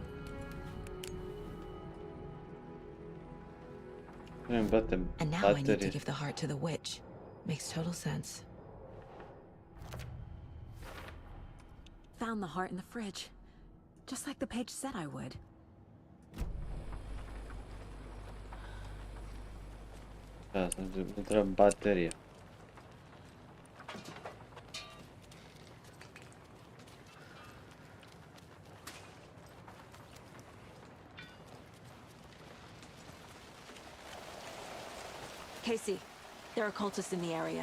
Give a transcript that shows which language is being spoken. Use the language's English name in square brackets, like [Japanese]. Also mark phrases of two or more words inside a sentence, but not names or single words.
[English] And now I need to give the heart to the witch. Makes total sense. Found the heart in the fridge. Just like the page said I would. [Croatian] Da, znači mi treba baterija. [English] Casey, there are cultists in the area.